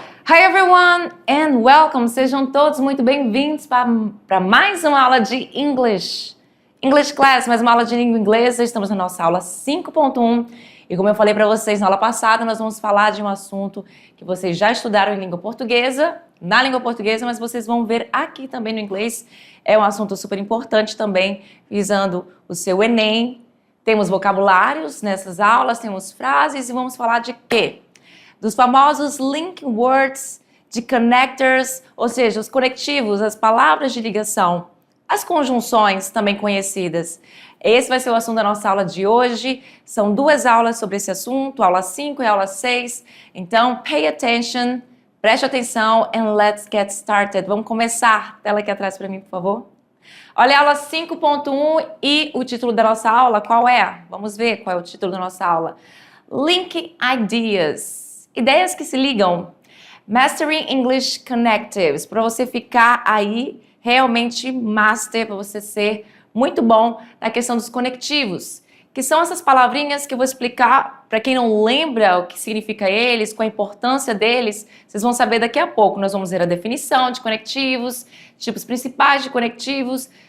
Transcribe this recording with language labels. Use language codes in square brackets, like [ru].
[en] Hi everyone and welcome! [pt] Sejam todos muito bem-vindos para mais uma aula de English Class, mais uma aula de língua inglesa. Estamos na nossa aula 5.1 e como eu falei para vocês na aula passada, nós vamos falar de um assunto que vocês já estudaram em língua portuguesa, na língua portuguesa, mas vocês vão ver aqui também no inglês. É um assunto super importante também, visando o seu Enem. Temos vocabulários nessas aulas, temos frases e vamos falar de quê? Dos famosos link words, de connectors, ou seja, os conectivos, as palavras de ligação, as conjunções também conhecidas. Esse vai ser o assunto da nossa aula de hoje. São duas aulas sobre esse assunto, aula 5 e aula 6. Então, [en] pay attention, [pt] preste atenção [en] and let's get started. [pt] Vamos começar. Tela aqui atrás para mim, por favor. Olha a aula 5.1 e o título da nossa aula, qual é? Vamos ver qual é o título da nossa aula. [en] Link Ideas. [pt] Ideias que se ligam. [en] Mastering English Connectives. [pt] Para você ficar aí realmente master, para você ser muito bom na questão dos conectivos. Que são essas palavrinhas que eu vou explicar para quem não lembra o que significa eles, qual a importância deles. Vocês vão saber daqui a pouco. Nós vamos ver a definição de conectivos, tipos principais de conectivos.